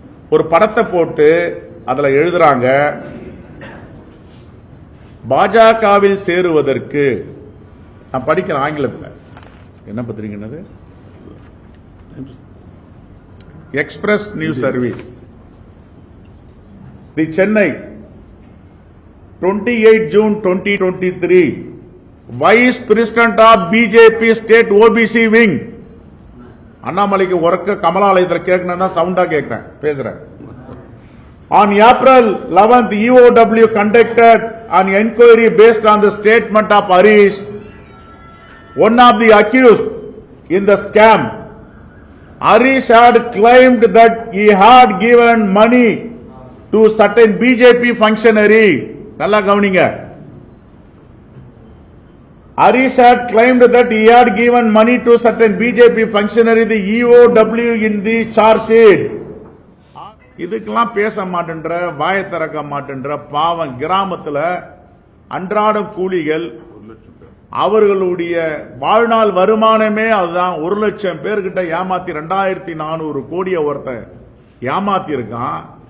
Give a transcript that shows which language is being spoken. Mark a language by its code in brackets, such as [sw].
[ta] ஒரு படத்தை போட்டு அதுல எழுதுறாங்க, பாஜகவில் சேருவதற்கு, நான் படிக்கிறேன் ஆங்கிலத்தில், என்ன பத்திரிகைன்னது, express news service, the Chennai 28 June 2023, [en] Vice president of BJP state OBC wing. [ta] அண்ணாமலைக்கு உறக்க கமலாலயத்தில் கேட்கணும்னா சவுண்டா கேட்கிறேன், பேசுறேன். [en] On April 11th, EOW conducted an inquiry based on the statement of Harish, one of the accused in the scam. Harish had claimed that he had given money to certain BJP functionary. [ta] நல்லா கவனிங்க. [en] Harish had claimed that he had given money to certain BJP functionary, the EOW in the charge sheet. [ta] இதுக்கெல்லாம் பேச மாட்டேன்ற, வாய திறக்க மாட்டேன்ற பாவம் கிராமத்தில் அன்றாடம் கூலிகள், அவர்களுடைய வாழ்நாள் வருமானமே அதுதான். 1 லட்சம் பேர்கிட்ட ஏமாத்தி 2400 கோடியை ஒருத்தன் ஏமாத்தி இருக்கான்.